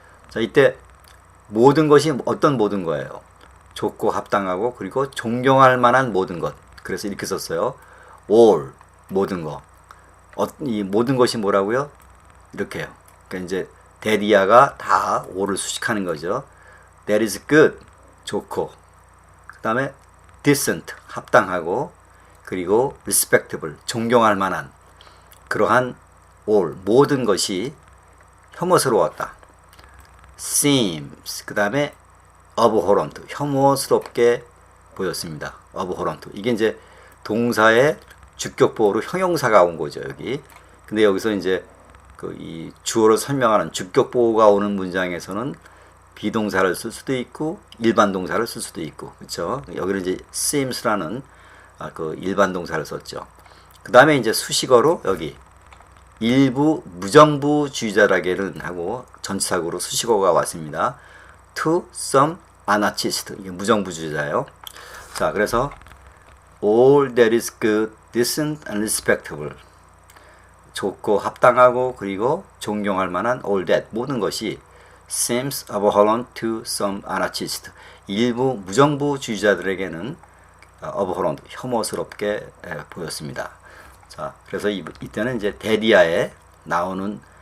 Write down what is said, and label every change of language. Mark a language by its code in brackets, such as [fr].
[ko] 자, 이때 모든 것이 어떤 모든 거예요? 좋고 합당하고 그리고 존경할 만한 모든 것. 그래서 이렇게 썼어요. all, 모든 거. 이 모든 것이 뭐라고요? 이렇게요. 그러니까 이제 데디아가 다 all을 수식하는 거죠. [en] That is good, [ko] 좋고. 그 다음에 decent, 합당하고. 그리고 respectable, 존경할 만한. 그러한 all, 모든 것이 혐오스러웠다. seems, 그 다음에 abhorrent, 혐오스럽게 보였습니다. [en] abhorrent. [ko] 이게 이제 동사의 주격 보호로 형용사가 온 거죠, 여기. 근데 여기서 이제 그 이 주어를 설명하는 주격 보호가 오는 문장에서는 비동사를 쓸 수도 있고 일반 동사를 쓸 수도 있고, 그렇죠? 여기는 이제 seems라는 그 일반 동사를 썼죠. 그 다음에 이제 수식어로 여기 일부 무정부주의자라게는 하고 전치사구로 수식어가 왔습니다. [en] To some anarchist, [ko] 이게 무정부주의자예요. 자, 그래서 [en] all that is good, decent and respectable, [ko] 좋고 합당하고 그리고 존경할 만한 [en] all that, [ko] 모든 것이 [en] seems abhorrent to some anarchist, [ko] 일부 무정부주의자들에게는 abhorrent, 혐오스럽게 보였습니다. 자, 그래서 이때는 이제 데디아에 나오는